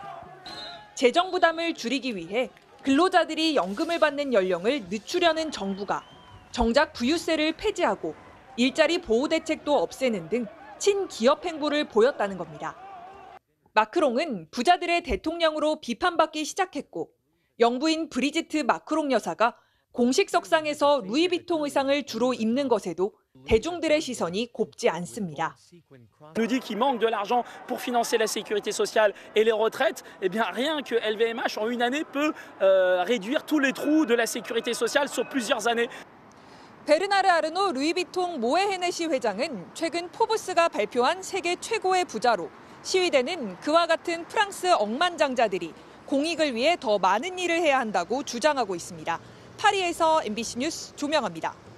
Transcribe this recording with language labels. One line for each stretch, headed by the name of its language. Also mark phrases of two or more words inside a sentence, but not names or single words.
Korean: 재정 부담을 줄이기 위해 근로자들이 연금을 받는 연령을 늦추려는 정부가 정작 부유세를 폐지하고 일자리 보호 대책도 없애는 등 친기업 행보를 보였다는 겁니다. 마크롱은 부자들의 대통령으로 비판받기 시작했고 영부인 브리지트 마크롱 여사가 공식석상에서 루이비통 의상을 주로 입는 것에도 대중들의 시선이 곱지 않습니다.
French: On nous dit qu'il manque de l'argent pour financer la sécurité sociale et les retraites. Eh bien, rien que LVMH en une année peut réduire tous les trous de la sécurité sociale sur plusieurs années.
Korean: 베르나르 아르노 루이비통 모에 헤네시 회장은 최근 포브스가 발표한 세계 최고의 부자로 시위대는 그와 같은 프랑스 억만장자들이 공익을 위해 더 많은 일을 해야 한다고 주장하고 있습니다. 파리에서 MBC 뉴스 조명아입니다.